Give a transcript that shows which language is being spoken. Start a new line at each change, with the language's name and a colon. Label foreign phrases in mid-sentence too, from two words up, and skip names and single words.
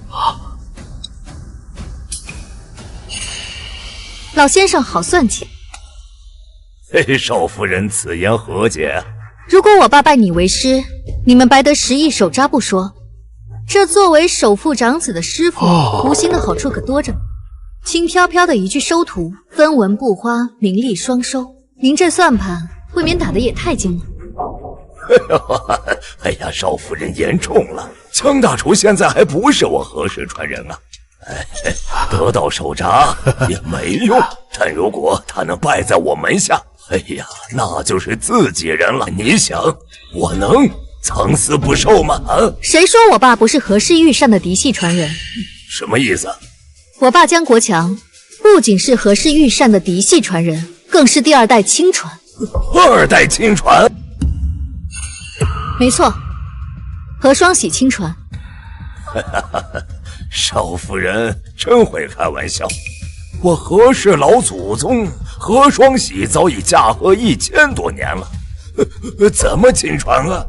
Chinese: 老先生好算計。少夫人此言何解？如果我爸拜你為師，你們白得10億手札不說，這作為首富長子的師傅，無形的好處可多着。輕飄飄的一句收徒，分文不花，名利雙收。您這算盤未免打得也太精了。哎呀，少夫人言重了，江大廚現在還不是我何氏傳人啊。得到手札也沒用，但如果他能拜在我門下，哎呀，那就是自己人了。你想，我能藏私不受嗎？誰說我爸不是何氏御膳的嫡系傳人？什麼意思？我爸江國強不僅是何氏御膳的嫡系傳人，更是第2 代親傳。 2代親傳？沒錯，何雙喜親傳。少夫人真會開玩笑，我何氏老祖宗何雙喜早已駕鶴1000多年了，怎麼親傳啊？